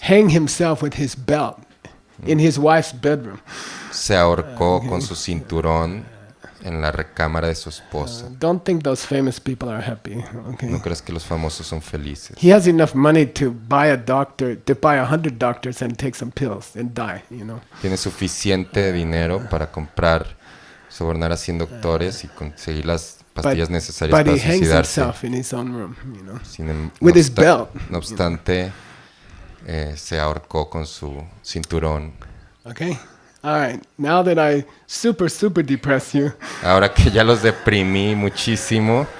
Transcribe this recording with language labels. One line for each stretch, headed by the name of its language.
English: hanged himself with his belt in his wife's bedroom.
Spanish: se ahorcó con su cinturón en la recámara de su esposa.
English: Don't think those famous people are happy, okay?
Spanish: No creas que los famosos son felices.
English: He has enough money to buy 100 doctors and take some pills and die,
Spanish: Tiene suficiente dinero para comprar sobornar a 100 doctores y conseguir las pastillas necesarias
English: But
Spanish: para
English: he hangs
Spanish: suicidarse.
English: himself in his own room, you know.
Spanish: No
English: With his belt.
Spanish: No obstante, se ahorcó con su cinturón.
English: Okay? All right. Now that I super depress you,
Spanish: Ahora que ya los deprimí muchísimo,